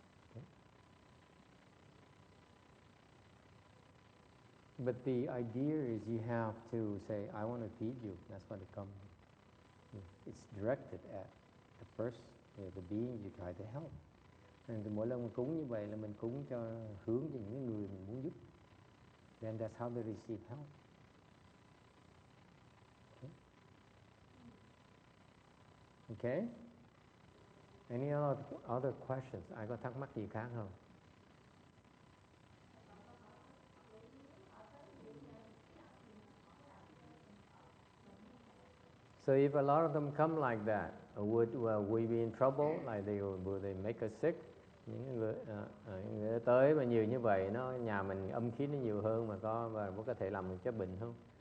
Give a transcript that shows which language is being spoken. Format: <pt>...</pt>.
<en>Okay. But the idea is you have to say, I want to feed you. That's why they come. It's directed at the person, the being you try to help.</en> <vi>And mỗi lần mình cúng như vậy là mình cúng cho hướng cho những người mình muốn giúp.</vi> <en>Then that's how they receive help. Okay? Any other questions?</en> <vi>Ai có thắc mắc gì khác không?</vi> <en>So if a lot of them come like that, would we be in trouble? Like will they make us sick?</en> <vi>Những người tới mà nhiều như vậy, nhà mình âm khí nó nhiều hơn mà có thể làm mình cho bệnh không?</vi>